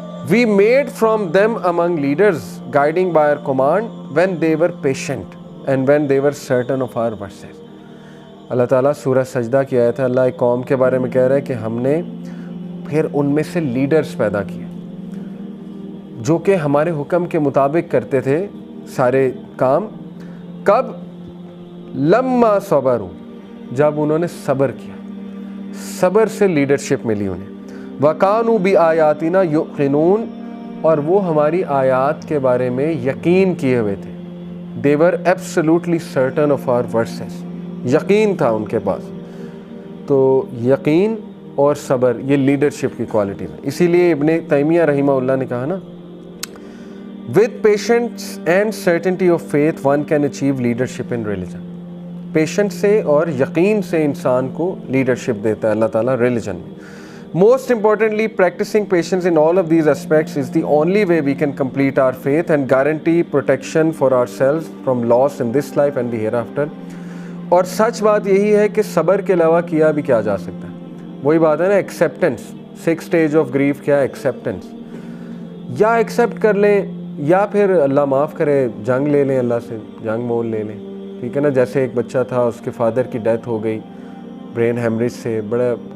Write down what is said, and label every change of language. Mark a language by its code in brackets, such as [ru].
[en] We made from them among leaders guiding by our command when they were patient and when they were certain of our verses. [ur] اللہ تعالیٰ سورہ سجدہ کی آیت ہے، اللہ ایک قوم کے بارے میں کہہ رہا ہے کہ ہم نے پھر ان میں سے لیڈرز پیدا کیے جو کہ ہمارے حکم کے مطابق کرتے تھے سارے کام. کب؟ [ar] لما صبروا، [ur] جب انہوں نے صبر کیا، صبر سے لیڈرشپ ملی انہیں. [ar] وَكَانُوا بِآيَاتِنَا يُوقِنُونَ، [ur] اور وہ ہماری آیات کے بارے میں یقین کیے ہوئے تھے. [en] They were absolutely certain of our verses، [ur] یقین تھا ان کے پاس. تو یقین اور صبر یہ لیڈرشپ کی کوالٹیز ہیں. اسی لیے ابن تیمیہ رحمہ اللہ نے کہا نا، [en] with patience and certainty of faith one can achieve leadership in religion. [ur] Patient سے اور یقین سے انسان کو لیڈرشپ دیتا ہے اللہ تعالیٰ ریلیجن میں. [en] Most importantly, practicing patience in all of these aspects is the only way we can complete our faith and guarantee protection for ourselves from loss in this life and the hereafter. [ur] اور سچ بات یہی ہے کہ صبر کے علاوہ کیا بھی کیا جا سکتا ہے. وہی بات ہے نا ایکسیپٹنس. 6 اسٹیج آف گریف کیا ہے؟ ایکسیپٹنس. یا ایکسیپٹ کر لیں یا پھر اللہ معاف کرے جنگ لے لیں، اللہ سے جنگ مول لے لیں. ٹھیک ہے نا. جیسے ایک بچہ تھا، اس کے فادر کی ڈیتھ ہو گئی برین ہیمریج سے، بڑا